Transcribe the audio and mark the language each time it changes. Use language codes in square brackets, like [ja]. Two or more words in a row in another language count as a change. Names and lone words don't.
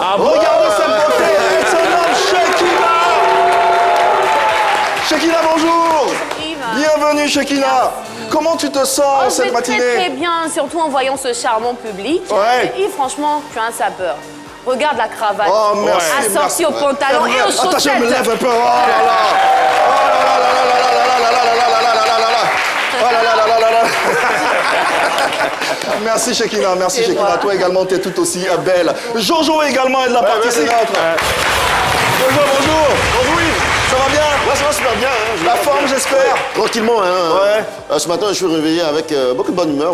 [fr] Regardez cette beauté, elle se nomme Shekinah. Shekinah, bonjour. Bienvenue Shekinah. Comment tu te sens cette matinée? Très bien, surtout en voyant ce charmant public. Ouais. Et franchement, tu as un sapeur. Regarde la cravate. Oh, merci. Assortie au pantalon et aux chaussettes. Attends, je me lève un peu. Oh là là. Oh là là là là là là là là là là là là là là là là. Merci Shekinah, merci Shekinah. Toi également, tu es tout aussi belle. Jojo également est de la partie des nôtres. Bonjour, bonjour. Bonjour Yves. Ça va bien? Ouais, ça va super bien. Hein. La forme, j'espère. Tranquillement, hein. Ouais. Ce matin, je suis réveillé avec beaucoup de bonne humeur.